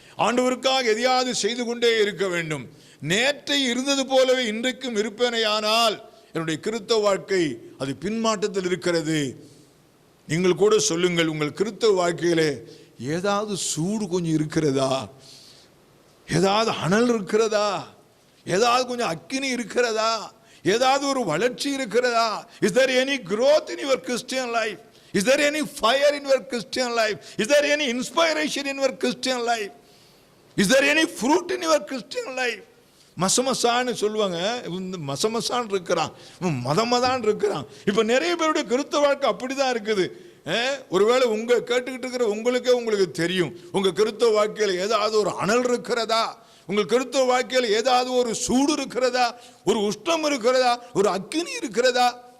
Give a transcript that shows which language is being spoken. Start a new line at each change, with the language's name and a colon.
Tamil: ஆண்டவருக்காக எதையாவது செய்து கொண்டே இருக்க வேண்டும். நேற்றை இருந்தது போலவே இன்றைக்கும் இருப்பேனையானால் என்னுடைய கிறிஸ்தவ வாழ்க்கை அது பின்மாற்றத்தில் இருக்கிறது. நீங்கள் கூட சொல்லுங்கள், உங்கள் கிறிஸ்தவ வாழ்க்கையிலே ஏதாவது சூடு கொஞ்சம் இருக்கிறதா, ஏதாவது அனல் இருக்கிறதா, ஏதாவது கொஞ்சம் அக்கினி இருக்கிறதா, ஏதாவது ஒரு வளர்ச்சி இருக்கிறதா?
English: Is there any growth in your Christian life? Is there any fire in your Christian life? Is there any inspiration in your Christian life? Is there any fruit in your Christian life?
Tamil: மசமசான்னு சொல்லுவாங்க, மசமசான் இருக்கிறான், மதமதான் இருக்கிறான். இப்போ நிறைய பேருடைய கிறிஸ்தவ வாழ்க்கை அப்படிதான் இருக்குது. ஒருவேளை கேட்டுக்கிட்டு இருக்கிற உங்களுக்கு தெரியும், உங்க கிறிஸ்தவ வாழ்க்கையில் ஏதாவது ஒரு அனல் இருக்கிறதா, உங்கள் கிறிஸ்தவ வாழ்க்கையில் ஏதாவது ஒரு சூடு இருக்கிறதா, ஒரு உஷ்ணம் இருக்கிறதா, ஒரு அக்கினி இருக்கிறதா?